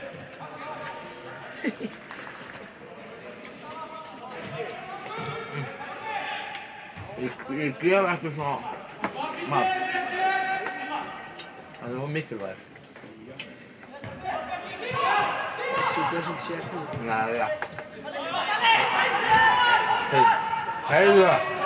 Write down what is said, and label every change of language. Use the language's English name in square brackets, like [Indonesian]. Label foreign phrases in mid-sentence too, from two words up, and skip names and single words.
[Icelandic] Ég gef ekki svona mat. Það er mikilvægir. Þessi [English] doesn't share food. [Icelandic] Nei, já. Heyrðu það.